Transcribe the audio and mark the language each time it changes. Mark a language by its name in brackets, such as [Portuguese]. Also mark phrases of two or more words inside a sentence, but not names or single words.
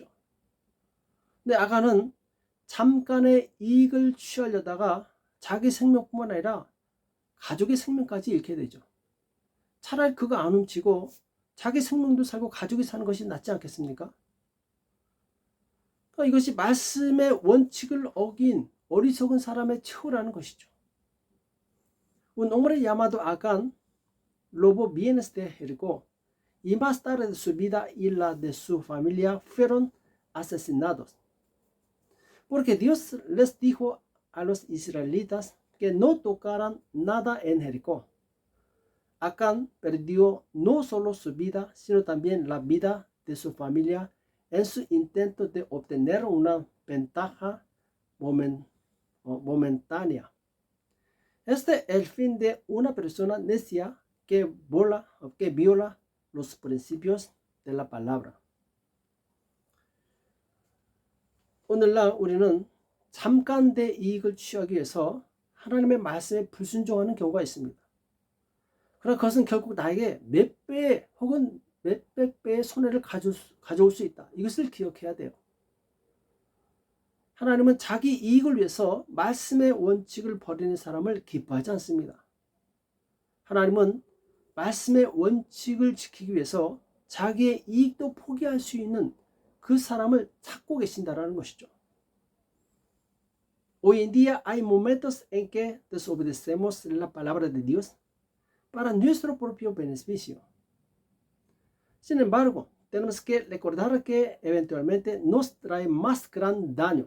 [Korean] 근데 아간은 잠깐의 이익을 취하려다가 자기 생명뿐만 아니라 가족의 생명까지 잃게 되죠. 차라리 그거 안 훔치고 자기 생명도 살고 가족이 사는 것이 낫지 않겠습니까? 그러니까 이것이 말씀의 원칙을 어긴 어리석은 사람의 최후라는 것이죠. [Spanish] Un hombre llamado Acán lobo bienes de Jericó y más tarde su vida y la de su familia fueron asesinados. Porque Dios les dijo a los israelitas que no tocaran nada en Jericó. Acán perdió no solo su vida, sino también la vida de su familia en su intento de obtener una ventaja momentánea. Este es el fin de una persona necia que viola los principios de la palabra. [Korean] 오늘날 우리는 잠깐의 이익을 취하기 위해서 하나님의 말씀에 불순종하는 경우가 있습니다. 그러나 그것은 결국 나에게 몇 배 혹은 몇백 배의 손해를 가져올 수 있다. 이것을 기억해야 돼요. 하나님은 자기 이익을 위해서 말씀의 원칙을 버리는 사람을 기뻐하지 않습니다. 하나님은 말씀의 원칙을 지키기 위해서 자기의 이익도 포기할 수 있는 그 사람을 찾고 계신다는 것이죠. [Spanish] Hoy en día hay momentos en que desobedecemos la palabra de Dios para nuestro propio beneficio. Sin embargo, tenemos que recordar que eventualmente nos trae más gran daño.